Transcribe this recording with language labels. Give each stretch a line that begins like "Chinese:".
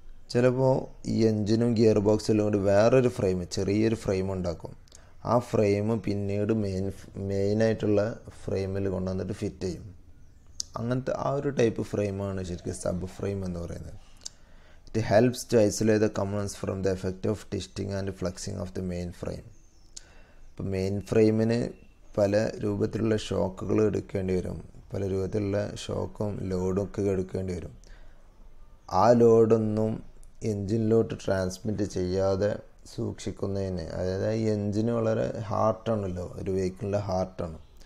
Malayalam: ചിലപ്പോൾ ഈ എൻജിനും ഗിയർ ബോക്സിലും കൂടി വേറൊരു ഫ്രെയിം, ചെറിയൊരു ഫ്രെയിം ഉണ്ടാക്കും. ആ ഫ്രെയിം പിന്നീട് മെയിനായിട്ടുള്ള ഫ്രെയിമിൽ കൊണ്ടുവന്നിട്ട് ഫിറ്റ് ചെയ്യും. അങ്ങനത്തെ ആ ഒരു ടൈപ്പ് ഫ്രെയിമാണ് ശരിക്കും സബ് ഫ്രെയിം എന്ന് പറയുന്നത്.
English: It helps to isolate the components from the effect of twisting and flexing of the main frame.
Malayalam: ഇപ്പോൾ മെയിൻ ഫ്രെയിമിന് പല രൂപത്തിലുള്ള ഷോക്കുകൾ എടുക്കേണ്ടി വരും, പല രൂപത്തിലുള്ള ഷോക്കും ലോഡും ഒക്കെ എടുക്കേണ്ടി വരും. ആ ലോഡൊന്നും എൻജിനിലോട്ട് ട്രാൻസ്മിറ്റ് ചെയ്യാതെ സൂക്ഷിക്കുന്നതിന്, അതായത് ഈ എൻജിന് വളരെ ഹാർട്ടാണല്ലോ, ഒരു വെഹിക്കിളിൻ്റെ ഹാർട്ടാണ്.